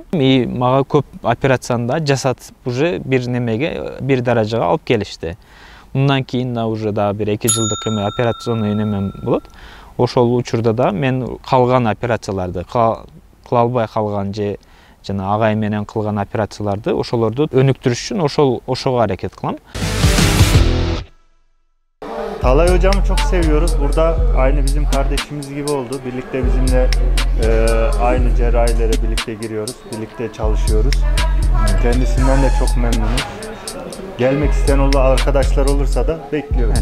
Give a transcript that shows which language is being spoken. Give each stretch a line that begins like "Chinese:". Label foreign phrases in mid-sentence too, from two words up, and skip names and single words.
Kyrgyz: И мага көп операцияны да жасатып уже бир немеге, бир даражага алып келишти. Мындан кийин да уже да бир 2 жылдык эме операционный неме болот. Ошол учурда да мен калган операцияларды кыла албай калган же жана агай менен кылган операцияларды ошолорду өнүктүрүш үчүн ошого аракет кылам.
Turkish: Talay hocamı çok seviyoruz. Burada aynı bizim kardeşimiz gibi oldu. Birlikte bizimle aynı cerrahilere birlikte giriyoruz. Birlikte çalışıyoruz. Kendisinden de çok memnunuz. Gelmek isteyen arkadaşlar olursa da bekliyoruz.